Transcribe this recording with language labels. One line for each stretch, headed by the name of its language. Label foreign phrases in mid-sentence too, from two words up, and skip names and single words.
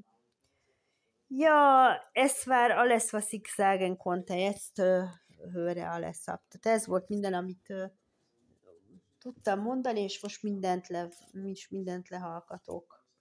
German: Ja, ez war alles, was ich sagen konnte. Jetzt höre alles ab.
Hungarian: Tehát ez volt minden, amit tudtam mondani, és most mindent lehallgatok.